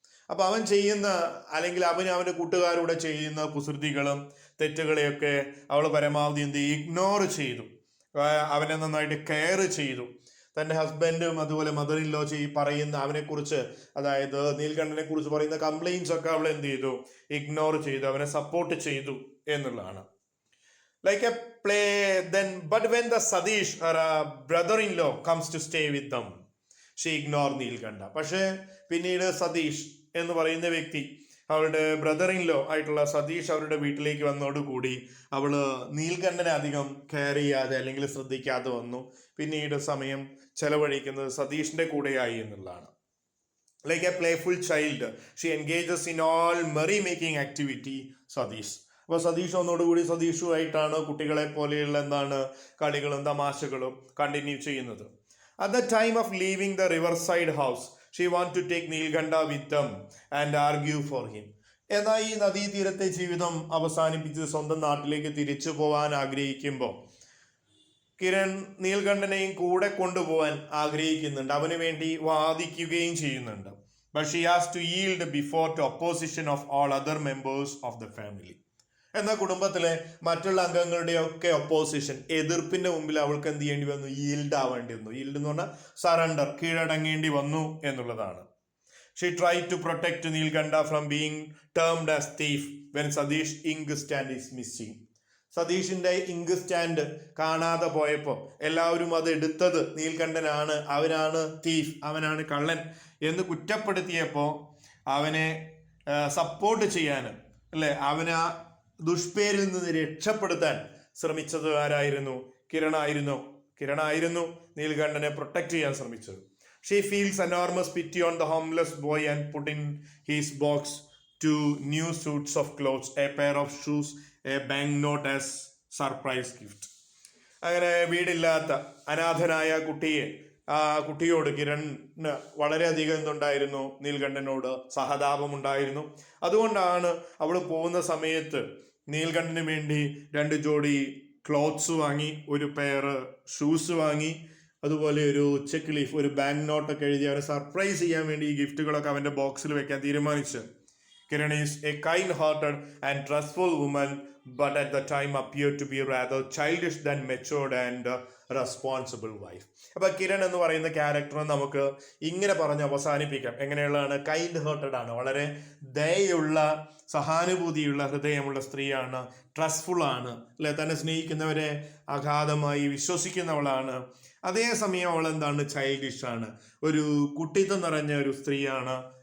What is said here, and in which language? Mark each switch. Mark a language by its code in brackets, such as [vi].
[ml] അപ്പോൾ അവൻ ചെയ്യുന്ന, അല്ലെങ്കിൽ അവൻ്റെ കൂട്ടുകാരുടെ ചെയ്യുന്ന കുസൃതികളും തെറ്റുകളെയൊക്കെ അവൾ പരമാവധി ഇഗ്നോർ ചെയ്തു. അവനെ നന്നായിട്ട് കെയർ ചെയ്തു. തൻ്റെ ഹസ്ബൻഡും അതുപോലെ മദർ ഇൻ ലോ പറയുന്ന അവനെക്കുറിച്ച്, അതായത് നീൽകണ്ഠനെ കുറിച്ച് പറയുന്ന കംപ്ലൈൻസ് ഒക്കെ അവൾ എന്ത് ചെയ്തു? ഇഗ്നോർ ചെയ്തു, അവനെ സപ്പോർട്ട് ചെയ്തു എന്നുള്ളതാണ്. [en] Like a play, then, but when the Sadish, her brother-in-law, comes to stay with them, she ignored Neelkanth. [ml] പക്ഷേ പിന്നീട് സതീഷ് എന്ന് പറയുന്ന വ്യക്തി, അവളുടെ ബ്രദർ ഇൻ ലോ ആയിട്ടുള്ള സതീഷ് അവരുടെ വീട്ടിലേക്ക് വന്നതോടുകൂടി അവള് നീൽകണ്ഠനെ അധികം കെയർ ചെയ്യാതെ അല്ലെങ്കിൽ ശ്രദ്ധിക്കാതെ വന്നു. പിന്നീട് സമയം ചെലവഴിക്കുന്നത് സതീഷിന്റെ കൂടെയായി എന്നുള്ളതാണ്. [en] Like a playful child she engages in all merry making activity Satish. [ml] അപ്പോൾ സതീഷ് ഒന്നോടുകൂടി സതീഷുമായിട്ടാണ് കുട്ടികളെ പോലെയുള്ള കളികളും തമാശകളും കണ്ടിന്യൂ ചെയ്യുന്നത്. [en] At the time of leaving the riverside house, she wanted to take Neelkantha with them and argue for him. [ml] എന്നാൽ ഈ നദീതീരത്തെ ജീവിതം അവസാനിപ്പിച്ച് സ്വന്തം നാട്ടിലേക്ക് തിരിച്ചു പോകാൻ ആഗ്രഹിക്കുമ്പോൾ കിരൺ നീൽകണ്ഠനെയും കൂടെ കൊണ്ടുപോകാൻ ആഗ്രഹിക്കുന്നുണ്ട്, അവന് വേണ്ടി വാദിക്കുകയും ചെയ്യുന്നുണ്ട്. [en] But she has to yield before to opposition of all other members of the family. [ml] എന്നാൽ കുടുംബത്തിലെ മറ്റുള്ള അംഗങ്ങളുടെയൊക്കെ ഒപ്പോസിഷൻ, എതിർപ്പിന്റെ മുമ്പിൽ അവൾക്ക് എന്ത് ചെയ്യേണ്ടി വന്നു? ഈൽഡ് ആവേണ്ടി വന്നു. ഈൽഡ് എന്ന് പറഞ്ഞാൽ സറണ്ടർ, കീഴടങ്ങേണ്ടി വന്നു എന്നുള്ളതാണ്. [en] She try to protect Neelkanth from being termed as thief when Satish ink stand is missing. [ml] സതീഷിന്റെ ink stand കാണാതെ പോയപ്പോൾ എല്ലാവരും അത് എടുത്തത് നീൽകണ്ഠനാണ്, അവനാണ് തീഫ്, അവനാണ് കള്ളൻ എന്ന് കുറ്റപ്പെടുത്തിയപ്പോൾ അവനെ സപ്പോർട്ട് ചെയ്യാൻ, അല്ലെ, അവനെ ദുഷ്പേരിൽ നിന്ന് രക്ഷപ്പെടുത്താൻ ശ്രമിച്ചത് ആരായിരുന്നു? കിരണായിരുന്നു നീൽകണ്ഠനെ പ്രൊട്ടക്ട് ചെയ്യാൻ ശ്രമിച്ചത്. [en] She feels enormous pity on the homeless boy and put in his box 2 new suits of clothes, a pair of shoes, a bank note as surprise gift. [ml] അങ്ങനെ വീടില്ലാത്ത അനാഥനായ കുട്ടിയോട് കിരണിന് വളരെയധികം എന്തുണ്ടായിരുന്നു? നീൽകണ്ഠനോട് സഹതാപമുണ്ടായിരുന്നു. അതുകൊണ്ടാണ് അവൾ പോകുന്ന സമയത്ത് നീൽകണ്ഠന് വേണ്ടി 2 ജോഡി ക്ലോത്ത്സ് വാങ്ങി, ഒരു പെയർ ഷൂസ് വാങ്ങി, അതുപോലെ ഒരു ചെക്ക് ലീഫ്, ഒരു ബാങ്ക് നോട്ടൊക്കെ എഴുതി അവനെ സർപ്രൈസ് ചെയ്യാൻ വേണ്ടി ഈ ഗിഫ്റ്റുകളൊക്കെ അവന്റെ ബോക്സിൽ വെക്കാൻ തീരുമാനിച്ചു. [en] Kiran is a kind-hearted and trustful woman, but at the time appeared to be rather childish than matured and responsible wife. [ml] അപ്പൊ കിരൺ എന്ന് പറയുന്ന ക്യാരക്ടർ നമുക്ക് ഇങ്ങനെ പറഞ്ഞ് അവസാനിപ്പിക്കാം. എങ്ങനെയുള്ളതാണ്? കൈൻഡ് ഹേർട്ടഡ് ആണ്, വളരെ ദയുള്ള, സഹാനുഭൂതിയുള്ള ഹൃദയമുള്ള സ്ത്രീയാണ്, ട്രസ്റ്റ്ഫുൾ ആണ്, അല്ലെ, തന്നെ സ്നേഹിക്കുന്നവരെ അഗാധമായി വിശ്വസിക്കുന്നവളാണ്. അതേസമയം അവൾ എന്താണ്? ചൈൽഡിഷ് ആണ്, ഒരു കുട്ടിത്തം നിറഞ്ഞ ഒരു സ്ത്രീയാണ്.